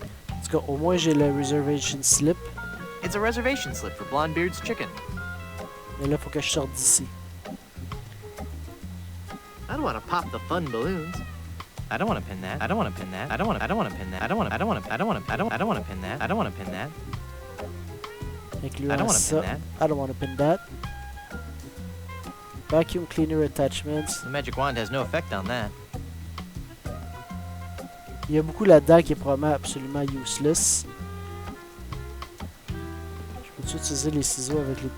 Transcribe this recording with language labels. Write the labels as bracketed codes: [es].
[fr] En tout cas, au moins j'ai le reservation slip. [en] It's a reservation slip for Blondebeard's chicken. [fr] Mais là, faut que je sorte d'ici. [en] I don't want to pop the fun balloons. I don't want to pin that. I don't want to pin that. I don't want to pin that. I don't want to pin that. I don't want to pin that. [fr] Incluant ça. [en] I don't want to pin that. Vacuum cleaner attachments. The magic wand has no effect on that. [fr] Il y a beaucoup là-dedans qui est probablement absolument useless. Je peux-tu utiliser les ciseaux avec les...